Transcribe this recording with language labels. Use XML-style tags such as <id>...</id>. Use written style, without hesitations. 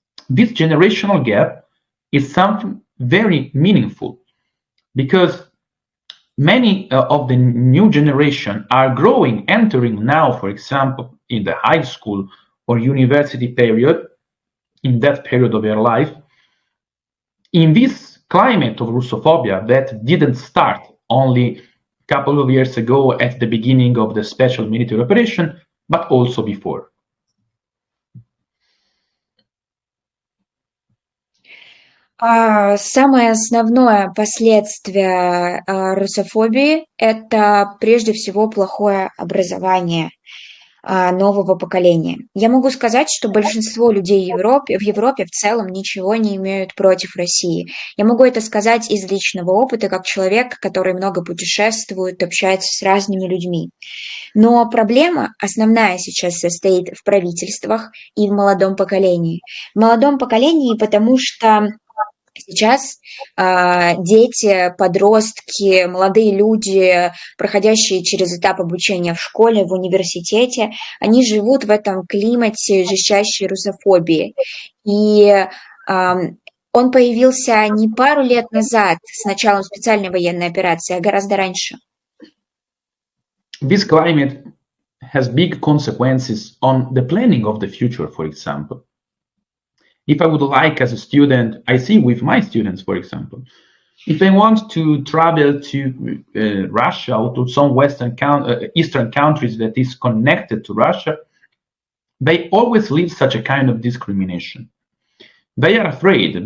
<en>This generational gap is something very meaningful because many of the new generation are growing, entering now, for example, in the high school or university period, in that period of their life, in this climate of Russophobia that didn't start only a couple of years ago at the beginning of the special military operation, but also before.</en> <ru>Самое основное последствие русофобии – это прежде всего плохое образование нового поколения. Я могу сказать, что большинство людей в Европе в целом ничего не имеют против России. Я могу это сказать из личного опыта, как человек, который много путешествует, общается с разными людьми. Но проблема основная сейчас состоит в правительствах и в молодом поколении. В молодом поколении, потому что сейчас дети, подростки, молодые люди, проходящие через этап обучения в школе, в университете, они живут в этом климате жестчайшей русофобии. И он появился не пару лет назад, с началом специальной военной операции, а гораздо раньше.</ru> <en>This climate has big consequences on the planning of the future, for example. If I would like, as a student, I see with my students, for example, if they want to travel to Russia or to some Eastern countries that is connected to Russia, they always live such a kind of discrimination. They are afraid.</en>